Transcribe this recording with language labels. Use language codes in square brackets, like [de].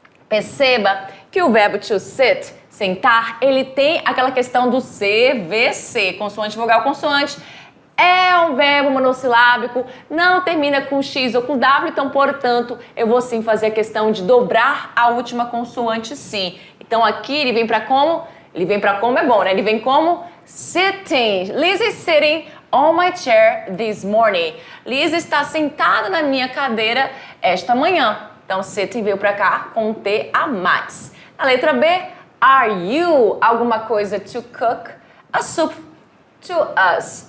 [pt] Perceba que o verbo to sit, sentar, ele tem aquela questão do CVC, consoante, vogal, consoante. É um verbo monossilábico, não termina com X ou com W, então, portanto, eu vou sim fazer a questão de dobrar a última consoante sim. Então, aqui ele vem para como? Ele vem para como é bom, né? Ele vem como sitting. [en] Lisa is sitting on my chair this morning. [pt] Lisa está sentada na minha cadeira esta manhã. Então, sitting veio para cá com um T a mais. Na letra B, [en] are you [pt] alguma coisa [en] to cook a soup to us?